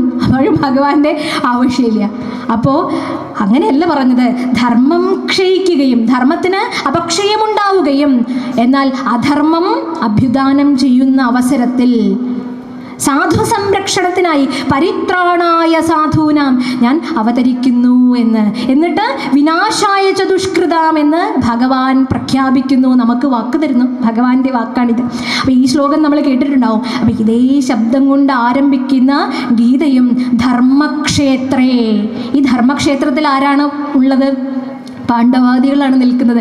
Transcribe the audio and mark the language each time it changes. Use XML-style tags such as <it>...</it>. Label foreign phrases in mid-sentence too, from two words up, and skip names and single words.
<ml>അപ്പോഴും ഭഗവാന്റെ ആവശ്യമില്ല. അപ്പോൾ അങ്ങനെയല്ല പറഞ്ഞത്. ധർമ്മം ക്ഷയിക്കുകയും ധർമ്മത്തിന് അപക്ഷയമുണ്ടാവുകയും എന്നാൽ അധർമ്മം അഭ്യുദാനം ചെയ്യുന്ന അവസരത്തിൽ സാധു സംരക്ഷണത്തിനായി</ml> <sa>പരിത്രാണായ സാധൂനാം</sa> <ml>ഞാൻ അവതരിക്കുന്നു എന്നിട്ട്</ml> <sa>വിനാശായ ച ദുഷ്കൃതാം</sa> <ml>എന്ന് ഭഗവാൻ പ്രഖ്യാപിക്കുന്നു, നമുക്ക് വാക്ക് തരുന്നു. ഭഗവാന്റെ വാക്കാണിത്. അപ്പോൾ ഈ ശ്ലോകം നമ്മൾ കേട്ടിട്ടുണ്ടാവും. അപ്പോൾ ഇതേ ശബ്ദം കൊണ്ട് ആരംഭിക്കുന്ന ഗീതയും ധർമ്മക്ഷേത്രേ. ഈ ധർമ്മക്ഷേത്രത്തിൽ ആരാണ് ഉള്ളത്? പാണ്ഡവാദികളാണ് നിൽക്കുന്നത്.</ml>